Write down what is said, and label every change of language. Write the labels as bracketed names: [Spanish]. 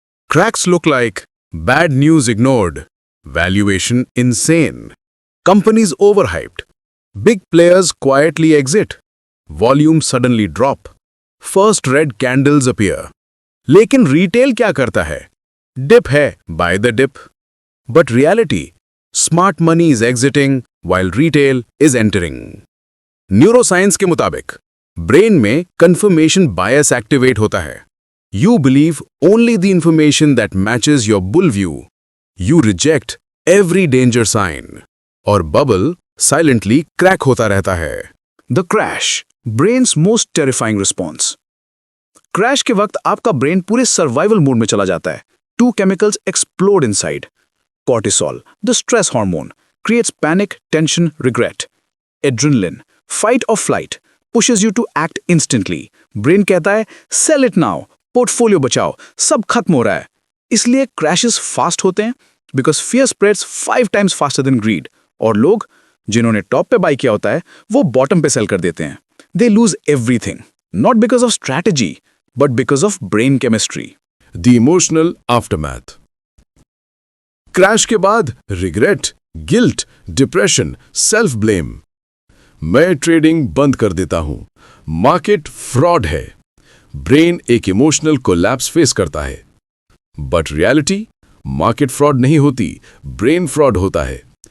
[English] Cracks look like bad news ignored, valuation insane, companies overhyped, big players quietly exit, volume suddenly drop, first red candles appear. [Hindi] लेकिन retail क्या करता है? Dip है, by the dip. [English] But reality, smart money is exiting while retail is entering. [Hindi] Neuroscience के मुताबिक brain में confirmation bias activate होता है। [English] You believe only the information that matches your bull view. You reject every danger sign. [Hindi] और bubble silently crack होता रहता है। [English] The crash, brain's most terrifying response. [Hindi] Crash के वक्त आपका ब्रेन पूरे सर्वाइवल मोड में चला जाता है। [English] Two chemicals explode inside. Cortisol, the stress hormone, creates panic, tension, regret. Adrenaline, fight or flight, pushes you to act instantly. [Hindi] Brain कहता है [English] sell it now, [Hindi] portfolio बचाओ, सब खत्म हो रहा है। [English] इसलिए crashes fast [Hindi] होते हैं [English] because fear spreads 5 times faster than greed. [Hindi] और लोग जिन्होंने टॉप पे बाई किया होता है वो बॉटम पे सेल कर देते हैं। [English] They lose everything, not because of strategy, but because of brain chemistry. The emotional aftermath. [Hindi] Crash के बाद regret, guilt, depression, self blame. मैं ट्रेडिंग बंद कर देता हूं, मार्केट फ्रॉड है। ब्रेन एक इमोशनल कोलैप्स फेस करता है। बट रियलिटी, मार्केट फ्रॉड नहीं होती, ब्रेन फ्रॉड होता है।